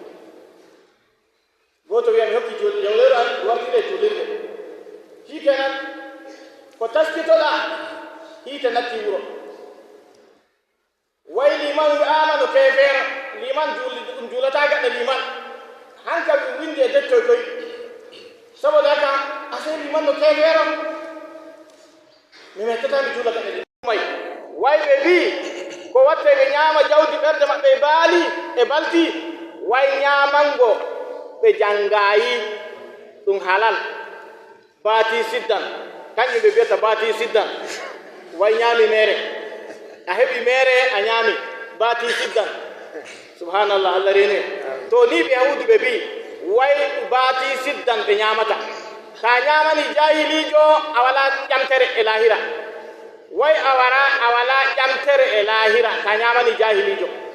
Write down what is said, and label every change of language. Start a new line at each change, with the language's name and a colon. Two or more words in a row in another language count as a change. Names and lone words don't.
Fula: goto wiya mi hokki jawleru an wartire julurde shikenan ko taskitoɗa hiite natti wuro way liman wi'ama no kefeero liman ɗum juulata gaɗa liman hanka windi e dettoy koy
Hausa: saboda haka
Fula: ase liman no kefeero mi mettata mi juula gaɗa liman may way ɓe mbi ko watte ɓe ñaama jawdi ɓerde maɓɓe e baali e balti way ñaamango ɓe janngayi ɗum halal baati siddan kañum ɓe mbiyata baati siddan way ñaami mere a heɓi mere a ñaami baati siddan subhanallah Allah rene to ni ɓe yahudu ɓe mbi way baati siddan ɓe ñaamata ta ñaamani jahilijo a wala ƴamtere e lahira way a wala ƴamtere e lahira ta ñaamani jahilijo